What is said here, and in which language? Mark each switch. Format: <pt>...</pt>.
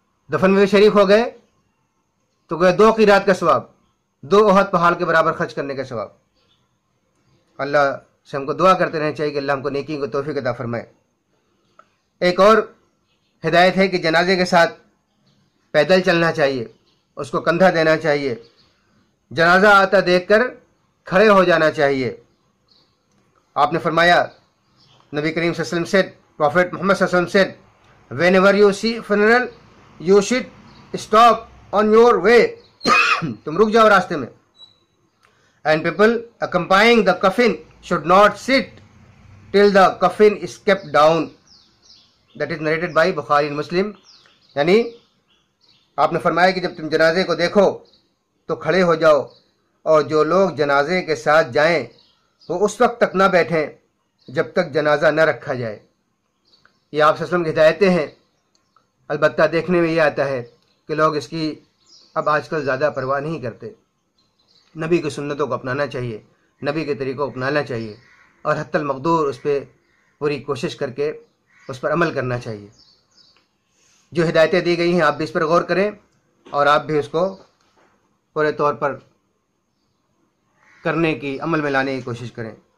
<ur>دفن میں بھی شریک ہو گئے تو گئے 2 قیرات کا ثواب، 2 احد پہاڑ کے برابر خرچ کرنے کا ثواب۔ اللہ سے ہم کو دعا کرتے رہنا چاہیے کہ اللہ ہم کو نیکی کو توفیق عطا فرمائے۔ ایک اور ہدایت ہے کہ جنازے کے ساتھ پیدل چلنا چاہیے، اس کو کندھا دینا چاہیے، جنازہ آتا دیکھ کر کھڑے ہو جانا چاہیے۔ آپ نے فرمایا، نبی کریم</ur> <en>صلی اللہ علیہ وسلم said, Prophet Muhammad صلی اللہ علیہ وسلم said, whenever you see funeral, you should stop on your way.</en> <ur>تم رک جاؤ راستے میں.</ur> <en>And people accompanying the coffin should not sit till the coffin is kept down. That is narrated by Bukhari and Muslim.</en> <ur>یعنی آپ نے فرمایا کہ جب تم جنازے کو دیکھو تو کھڑے ہو جاؤ، اور جو لوگ جنازے کے ساتھ جائیں وہ اس وقت تک نہ بیٹھیں جب تک جنازہ نہ رکھا جائے۔ یہ آپ صلی اللہ علیہ وسلم کی ہدایتیں ہیں۔ البتہ دیکھنے میں یہ آتا ہے کہ لوگ اس کی اب آج کل زیادہ پرواہ نہیں کرتے۔ نبی کی سنتوں کو اپنانا چاہیے، نبی کے طریقوں کو اپنانا چاہیے، اور حتی المقدور اس پہ پوری کوشش کر کے اس پر عمل کرنا چاہیے۔ جو ہدایتیں دی گئی ہیں آپ بھی اس پر غور کریں، اور آپ بھی اس کو پورے طور پر کرنے کی، عمل میں لانے کی کوشش کریں۔</ur>